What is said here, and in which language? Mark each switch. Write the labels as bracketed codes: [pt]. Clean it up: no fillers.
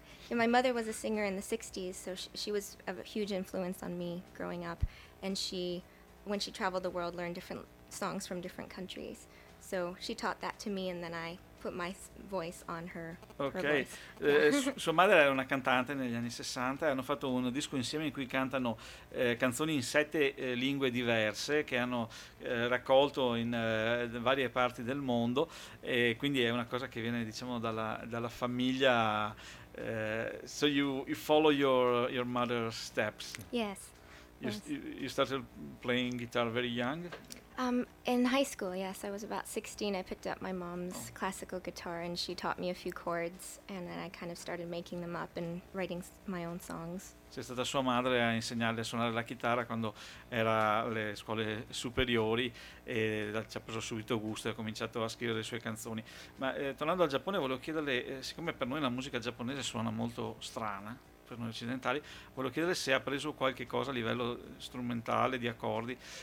[en] My mother was a singer in the 60s, so she was a huge influence on me growing up. And she, when she traveled the world, learned different songs from different countries. So she taught that to me, and then I put my voice on her. Ok, her voice. [it] Sua madre era una cantante negli anni 60, e hanno fatto un disco insieme in cui cantano canzoni in 7 lingue diverse che hanno raccolto in varie parti del mondo, e quindi è una cosa che viene, diciamo, dalla famiglia. [en] So you follow your mother's steps? Yes. You started playing guitar very young? In high school, yes. I was about 16. I picked up my mom's classical guitar and she taught me a few chords and then I kind of started making them up and writing my own songs. [it] C'è stata sua madre a insegnarle a suonare la chitarra quando era alle scuole superiori e ci ha preso subito gusto e ha cominciato a scrivere le sue canzoni. Ma tornando al Giappone, volevo chiederle, siccome per noi la musica giapponese suona molto strana, per noi occidentali, volevo chiedere se ha preso qualche cosa a livello strumentale, di accordi.